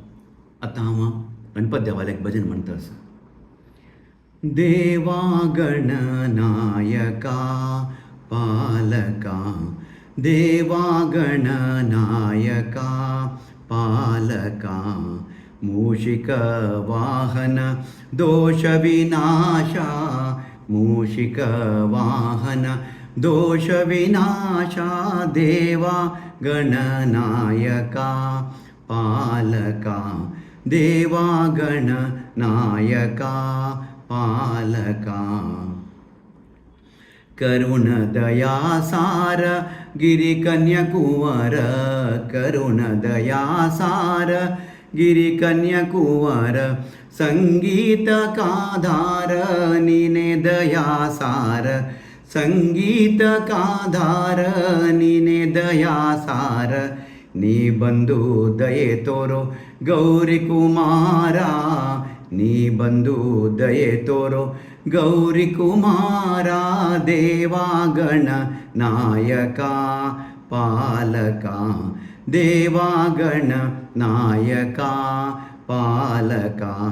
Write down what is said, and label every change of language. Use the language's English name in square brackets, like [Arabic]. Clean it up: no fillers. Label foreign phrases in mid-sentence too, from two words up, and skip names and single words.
[Konkani] आता हांव गणपत देवाला एक भजन म्हणटा आसा. [Kannada] ದೇವಾ ಗಣನಾಯಕಾ ಪಾಲಕಾ, ದೇವಾ ಗಣನಾಯಕಾ ಪಾಲಕಾ, ಮೂಷಿಕ ವಾಹನ ದೋಷ ವಿನಾಶಾ, ಮೂಷಿಕ ವಾಹನ ದೋಷ ವಿನಾಶಾ, ದೇವಾ ಗಣನಾಯಕಾ ಪಾಲಕಾ, ದೇವಾ ಗಣನಾಯಕಾ ಪಾಲಕಾ. ಕರುಣ ದಯಾಸಾರ ಗಿರಿಕನ್ಯಕುವರ, ಕರುಣ ದಯಾಸಾರ ಗಿರಿಕನ್ಯಕುವರ, ಸಂಗೀತಕಾಧಾರ ನೀನೆ ದಯಾಸಾರ, ಸಂಗೀತಕಾಧಾರ ನೀನೆ ದಯಾಸಾರ, ನೀ ಬಂಧು ದಯೆ ತೋರೋ ಗೌರೀ ಕುಮಾರಾ, ನೀ ಬಂಧು ದಯೆ ತೋರೋ ಗೌರೀ ಕುಮಾರಾ, ದೇವಾ ಗಣನಾಯಕಾ ಪಾಲಕಾ, ದೇವಾ ಗಣನಾಯಕಾ ಪಾಲಕಾ.